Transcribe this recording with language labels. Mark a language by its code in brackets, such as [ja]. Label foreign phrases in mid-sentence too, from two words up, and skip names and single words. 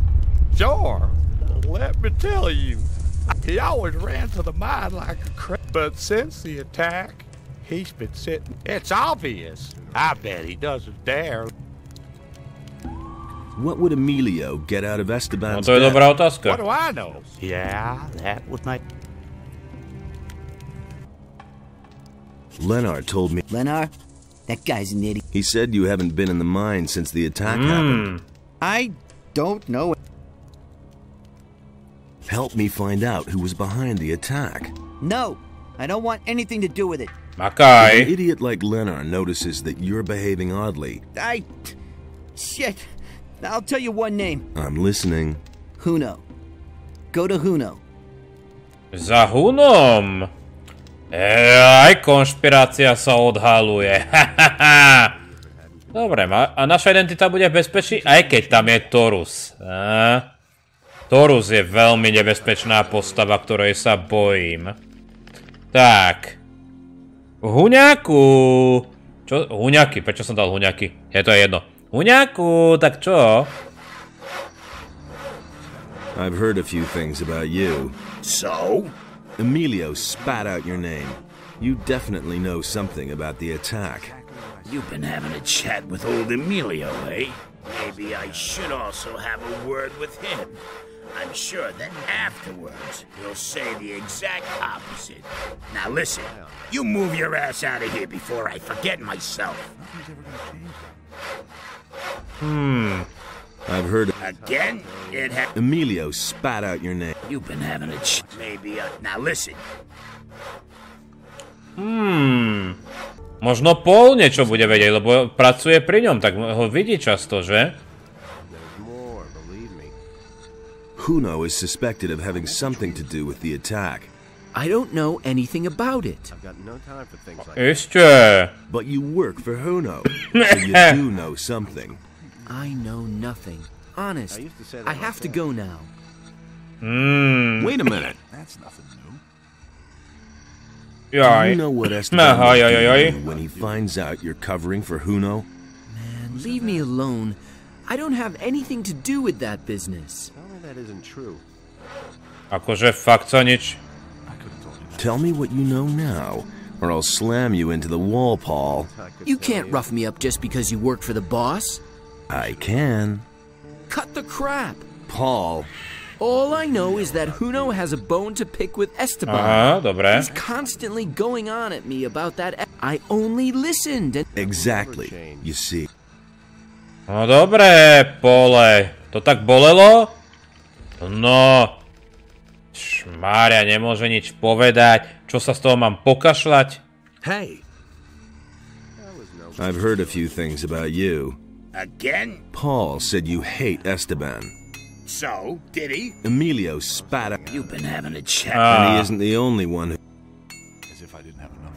[en] Sure. Let me tell you. He always ran to the mine like a crap. But since the attack, he's been sitting... It's obvious. I bet he doesn't dare. What would Emilio get out of Esteban's [sk] to je [en] death? [sk] dobrá otázka. [en] What do I know? Yeah, that was my... Lenar told me... Lenar? That guy's an idiot. He said you haven't been in the mine since the attack happened. I don't know. Help me find out who was behind the attack. No, I don't want anything to do with it. If an [sk] Makaj. [en] idiot like Lenar notices that you're behaving oddly... Shit. I'll tell you one name. I'm listening. Huno. Go to Huno. [sk] Za Hunom. Aj konšpirácia sa odhaluje. Dobre, a naša identita bude v bezpečí, aj keď tam je Torus. Torus je veľmi nebezpečná postava, ktorej sa bojím. Tak. Huňaku. Čo? Huňaky. Prečo som dal huňaky? Je to jedno. Huňaku, tak čo? [en] I've heard a few things about you. So? Emilio spat out your name. You definitely know something about the attack. You've been having a chat with old Emilio, eh? Maybe I should also have a word with him. I'm sure that afterwards he'll say the exact opposite. Now listen, you move your ass out of here before I forget myself. I've heard... Again? Emilio spat out your name. You've been having a maybe now listen. [sk] Možno Paul niečo bude vedieť, lebo pracuje pri ňom, tak ho vidí často, že? [en] Huno is suspected of having something to do with the attack. I don't know anything about it. [sk] Ešte. [en] But you work for Huno, so you do know something. I know nothing. Honest, I have to go now. Wait a minute. That's nothing new. Do you know what Esteban will do when he finds out you're covering for Huno? Man, leave me alone. I don't have anything to do with that business. That isn't true. [sk] Akože fakt sa nič [en] Tell me what you know now, or I'll slam you into the wall, Paul. You can't rough me up just because you work for the boss. I can. Cut the crap. Paul. All I know is that Huno has a bone to pick with Esteban. [sk] Dobre. [en] He's constantly going on at me about that. I only listened. And Exactly. You see. [sk] No dobre, Pole. To tak bolelo? No. Šmária, nemôže nič povedať. Čo sa z toho mám pokašľať? [en] Hey. I've heard a few things about you. Again? Paul said you hate Esteban. So, did he? Emilio spat out. You've been having a chat. And he isn't the only one who... As if I didn't have enough.